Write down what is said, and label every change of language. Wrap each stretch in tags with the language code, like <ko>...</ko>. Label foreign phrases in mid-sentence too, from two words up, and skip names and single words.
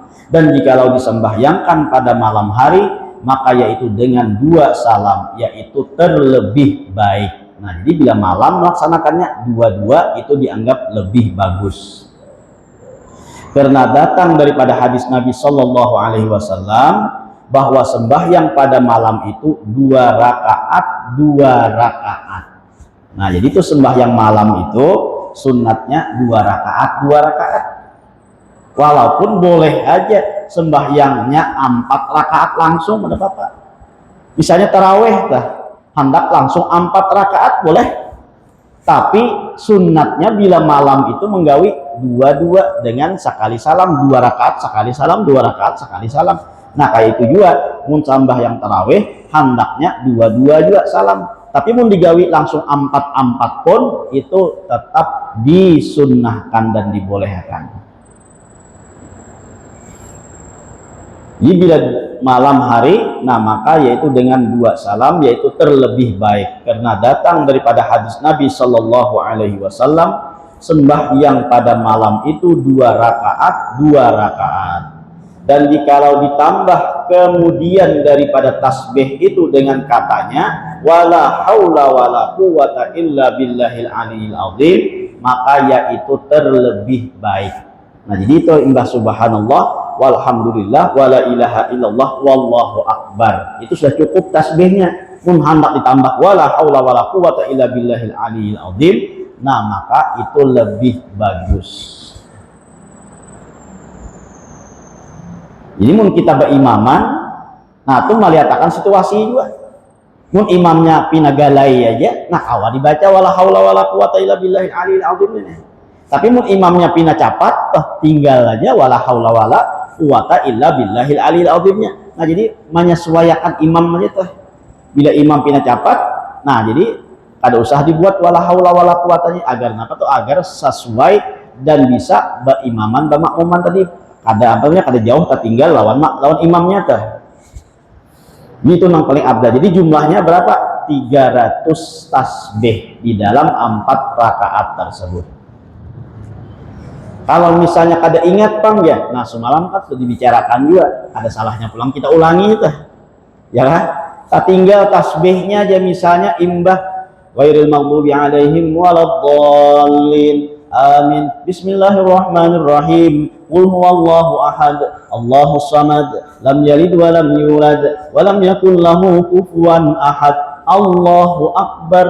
<id>Dan jikalau disembahyangkan pada malam hari, maka yaitu dengan 2 salam, yaitu terlebih baik. Nah jadi bila malam melaksanakannya 2-2 itu dianggap lebih bagus. Karena datang daripada hadis Nabi</id> <ar>صلى الله عليه وسلم</ar> <id>bahwa sembahyang pada malam itu 2 rakaat 2 rakaat. Nah jadi itu sembahyang malam itu sunatnya 2 rakaat 2 rakaat. Walaupun boleh aja sembahyangnya 4 rakaat langsung, ada apa? Misalnya taraweh hendak langsung 4 rakaat boleh. Tapi sunatnya bila malam itu menggawi 2-2 dengan sekali salam, 2 rakaat sekali salam, 2 rakaat sekali salam. Nah kayak itu juga mun sambah yang taraweh hendaknya 2-2 juga salam. Tapi mun digawi langsung 4-4 pun itu tetap disunnahkan dan dibolehkan. Jadi bila malam hari, nah maka yaitu dengan 2 salam yaitu terlebih baik, karena datang daripada hadis Nabi</id> <ar>صلى الله عليه وسلم</ar> <id>sembahyang pada malam itu 2 rakaat 2 rakaat. Dan jikalau ditambah kemudian daripada tasbih itu dengan katanya</id> <ar>ولا حول ولا قوة إلا بالله العلي العظيم,</ar> <id>maka yaitu terlebih baik. Nah jadi itu imbah</id> <ar>سبحان الله والحمد لله ولا إله إلا الله والله أكبر,</ar> <id>itu sudah cukup tasbihnya. Mun hendak ditambah</id> <ar>ولا حول ولا قوة إلا بالله العلي العظيم,</ar> <id>nah maka itu lebih bagus. Jadi mun kita berimaman, nah itu melihatkan situasi juga.</id> <bjn>Mun imamnya pinagalai aja, nah awal dibaca</bjn> <ar>ولا حول ولا قوة إلا بالله العلي العظيم ini.</ar> <bjn>Tapi mun imamnya pina capat, tinggal aja</bjn> <ar>ولا حول ولا قوة إلا بالله العلي العظيم.</ar> <id>Nah jadi menyesuaikan imam aja tuh. Bila imam pina capat, nah jadi ada usaha dibuat</id> <ar>ولا حول ولا قوة</ar> <id>agar apa tuh, agar sesuai dan bisa berimaman bermakmuman tadi.</id> <bjn>Kada kada jauh tertinggal lawan imamnya tuh.</bjn> <id>Itu yang paling abdah. Jadi jumlahnya berapa? 300 tasbih di dalam 4 rakaat tersebut.</id> <bjn>Kalau misalnya kada ingat Bang ya, nah semalam kan sudah dibicarakan juga, ada salahnya pulang kita ulangi itu, ya kan? Tinggal tasbihnya aja, misalnya imbah</bjn> <ar>غير المغضوب عليهم ولا الضالين آمين بسم الله الرحمن الرحيم قل هو الله أحد الله الصمد لم يلد ولم يولد ولم يكن له كفوا أحد الله أكبر.</ar>